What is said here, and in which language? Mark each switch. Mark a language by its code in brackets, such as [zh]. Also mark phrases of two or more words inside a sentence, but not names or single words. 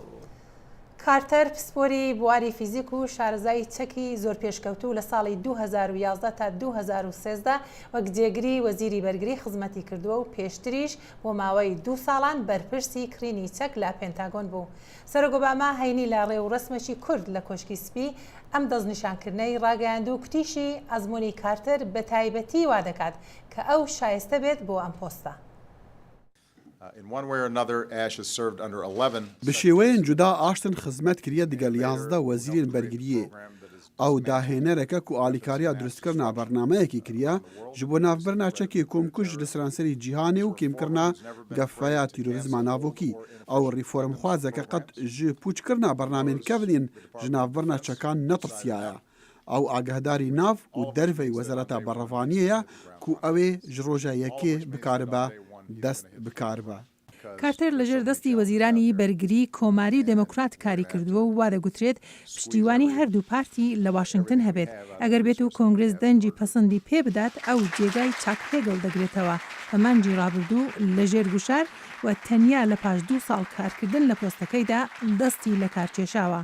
[ckb] کارتەر پسپۆری بواری فیزیک و شارەزای چەکی زۆر پێشکەوتوو لە ساڵی 2011 تا 2013 وەک جێگری وەزیری بەرگری خزمەتی کردووە و پێشتریش بۆ ماوەی 2 ساڵان بەرپرسی کڕینی چەک لە پێنتاگۆن بوو. سەرۆک ئۆباما هەینی لە ڕێوڕسمێکی کورد لە کۆشکی سپی ئەم دەستنیشانکردنەی ڕاگەیاند و کتیشی ئەزموونی کارتەر بە تایبەتی وا دەکات کە ئەو شایستە بێت بۆ ئەم پۆستە. [ku] Bi şêweyên cuda aştin xizmet kiriye digel 11 wezîrên bergiriyê. Ew dahênereke ku alîkariya durustkirina bernameyekî kiriye ji bo navbirina çekê komkuj li seranserî cîhanê û kêmkirina gefeya terorîzma navokî. Ew rîformxwazeke qet ji pûçkirina bernamên kevnên ji navbirina çekan netirsiyaye. Ew agehdarî nav û derveyê wezareta berrevaniyê ye ku ew ê ji roja yekê bikaribe دەست بکاربە. [ckb] کارتەر لەژێر دەستی وەزیرانی بەرگری کۆماری و دموکرات کاری کردووە و وا دەگوترێت پشتیوانی هەردوو پارتی لە واشنگتن هەبێت ئەگەر بێت و کۆنگرس دەنجی پەسەندی پێ بدات ئەو جێگای چاک هێگڵ دەگرێتەوە بەمانجی ڕابردوو لەژێر گوشار و تەنیا لە پاش 2 ساڵ کارکردن لە پۆستەکەیدا دەستی لە کارکێشاوە.